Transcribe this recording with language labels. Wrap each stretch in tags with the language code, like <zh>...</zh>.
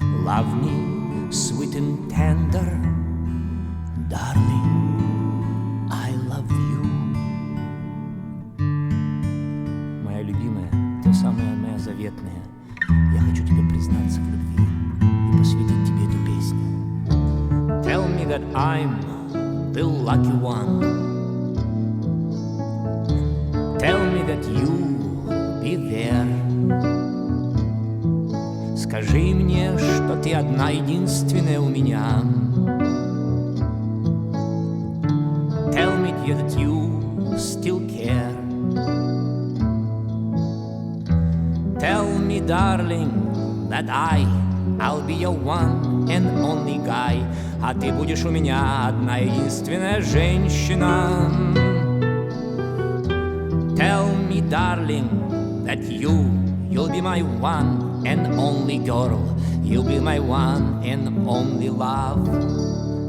<en>Love me, sweet and tender. Darling, I love you.</en> <ru>Моя любимая, та самая моя заветная. Я хочу тебе признаться в любви и посвятить тебе эту песню.</ru> <en>Tell me that I'm the lucky one. Tell me that you'll be there.</en> <ru>Скажи мне, что ты одна единственная у меня.</ru> <en>Tell me, dear, that you still care. Tell me, darling, that I I'll be your one and only guy,</en> <ru>а ты будешь у меня одна единственная женщина.</ru> <en>Tell me, darling, that you'll be my one and only girl. You'll be my one and only love.</en>